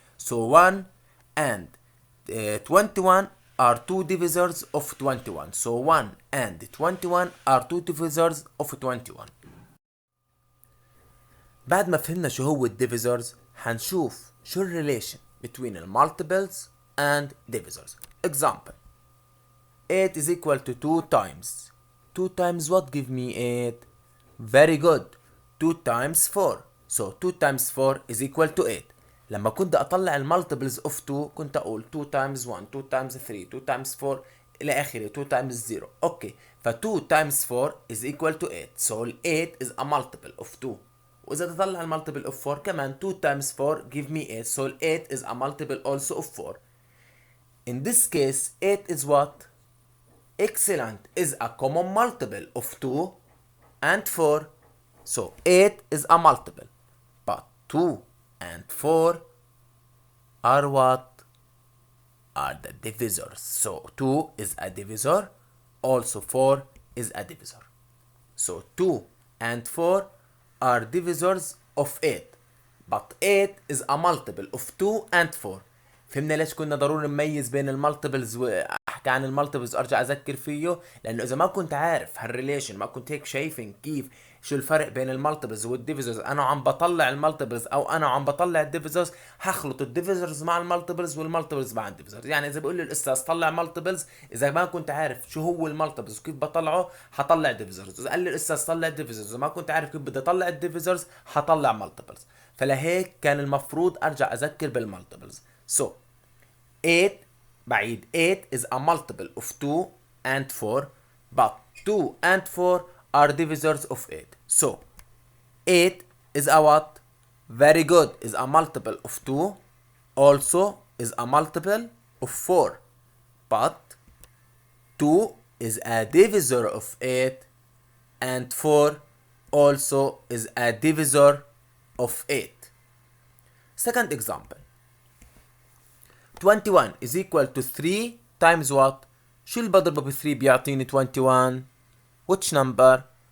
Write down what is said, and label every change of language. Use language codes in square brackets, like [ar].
[en] So 1 and 21 are two divisors of 21. So 1 and 21 are two divisors of 21. [ar] بعد ما فهمنا شو هو الديفيزرز حنشوف شو الريليشن between المالتيبلز and divisors. [en] Example: 8 is equal to 2 times. 2 times what give me 8? Very good. 2 times 4. So 2 times 4 is equal to 8. [ar] لما كنت اطلع المالتيبلز اوف 2 كنت اقول [en] 2 times 1 2 times 3 2 times 4 [ar] الى اخره [en] 2 times 0. Okay ف 2 times 4 is equal to 8. So 8 is a multiple of 2. [ar] وإذا تطلع المالتيبل of 4 كمان [en] 2 times 4 give me 8. So 8 is a multiple also of 4. In this case 8 is what? Excellent, is a common multiple of 2 and 4. So 8 is a multiple, but 2 and 4 are what? Are the divisors. So 2 is a divisor, also 4 is a divisor. So 2 and 4 are divisors of 8, but 8 is a multiple of 2 and 4. [ar] فهمنا ليش كنا ضروري نميز بين المالتيبلز واحكي عن المالتيبلز ارجع اذكر فيه؟ لانه اذا ما كنت عارف هالريليشن، ما كنت هيك شايفين كيف شو الفرق بين المالتيبلز والديفيزرز، انا عم بطلع المالتيبلز او انا عم بطلع الديفيزرز، هخلط الديفيزرز مع المالتيبلز والمالتيبلز مع الديفيزرز. يعني اذا بقول لي الاستاذ طلع مالتيبلز، اذا ما كنت عارف شو هو المالتيبلز وكيف بطلعه حطلع ديفيزرز. اذا قال لي الاستاذ طلع ديفيزرز اذا ما كنت عارف كيف بدي اطلع الديفيزرز حطلع مالتيبلز. فلهيك كان المفروض ارجع اذكر بالمالتيبلز. [en] So 8 بعيد 8 is a multiple of 2 and 4, but 2 and 4 are divisors of 8. So 8 is a what? Very good, is a multiple of 2, also is a multiple of 4, but 2 is a divisor of 8 and 4 also is a divisor of 8. Second example, 21 is equal to 3 times what? [ar] شو اللي بضربه ب 3 بيعطيني 21؟ [en] Which number?